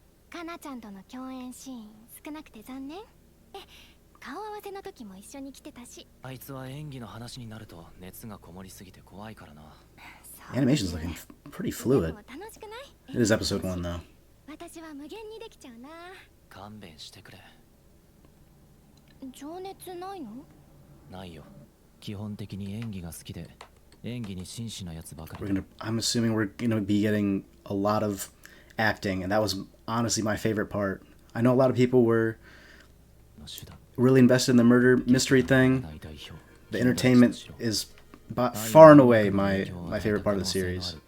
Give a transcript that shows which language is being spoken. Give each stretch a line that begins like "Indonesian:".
Japanese: かなちゃんとの共演シーン少なくて残念。顔合わせの時も一緒に来てたし。あいつは演技の話になると熱がこもりすぎて怖いからな。
English: Animation's looking pretty fluid. It is episode 1 though.
Japanese: 私は無限にできちゃうな。勘弁してくれ。情熱ないの？ないよ。基本的に演技が好きで、演技に真摯なやつばかり。
English: I'm assuming we're gonna be getting a lot of acting, and that was honestly my favorite part. I know a lot of people were really invested in the murder mystery thing. The entertainment is by far and away my favorite part of the series.